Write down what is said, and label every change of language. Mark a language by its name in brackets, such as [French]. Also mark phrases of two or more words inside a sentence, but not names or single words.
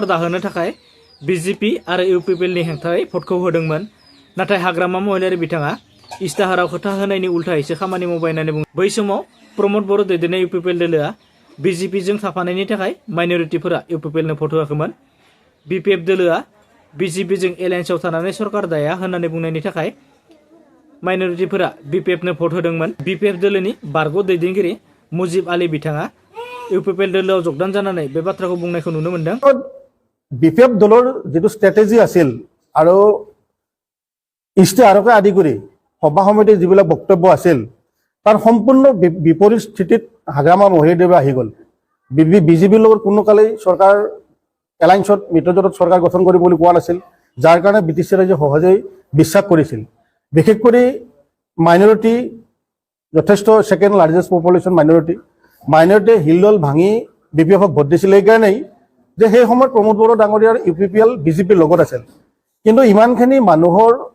[Bodo] दाहोनो थाखाय बिजेपि आरो इउपिपिएलनि हेंथायै भटखौ होदोंमोन नाथाय हाग्रामा महिलारि बिथाङा इस्ताहाराव खोथा होनायनि उल्थायैसो खामानि मावबाय होननानै बुङो बै समाव प्रमद बर' दैदेननाय इउपिपिएल दोलोआ बिजेपिजों थाफानायनि थाखाय माइनरिटिफोरा इउपिपिएलनो भट होआखैमोन बिपिएफ दोलोआ बिजेपिजों एलायन्सआव थानानै सरकार दाया होननानै बुंनायनि थाखाय माइनरिटिफोरा बिपिएफनो भट होदोंमोन बिपिएफ दोलोनि बारग' दैदेनगिरि मुजिब आली बिथाङा इउपिपिएल दोलोआव जगदान जानानै बे बाथ्राखौ बुंनायखौ नुनो मोन्दों [Assamese] বিপিএফ দলৰ যেটো ষ্ট্ৰেটেজি আছিল আৰু ইস্তাহাৰকে আদি কৰি সভা সমিতিৰ যিবিলাক বক্তব্য আছিল তাৰ সম্পূৰ্ণ বিপৰীত স্থিতিত হাগ্ৰামা মহিলাদেৱে আহি গ'ল বিজেপিৰ লগত কোনো কালেই চৰকাৰ এলায়েন্সত মিত্ৰজোঁটত চৰকাৰ গঠন কৰিব বুলি কোৱা নাছিল যাৰ কাৰণে বিটিচি ৰাইজে সহজেই বিশ্বাস কৰিছিল বিশেষ কৰি মাইনৰিটি যথেষ্ট [English] second largest population [Assamese] মাইনৰিটিয়ে হিলদল ভাঙি বিপিএফক ভোট দিছিল এইকাৰণেই যে সেই সময়ত প্ৰমোদ বড়ো ডাঙৰীয়াৰ ইউপিপিএল বিজেপিৰ লগত আছিল কিন্তু ইমানখিনি মানুহৰ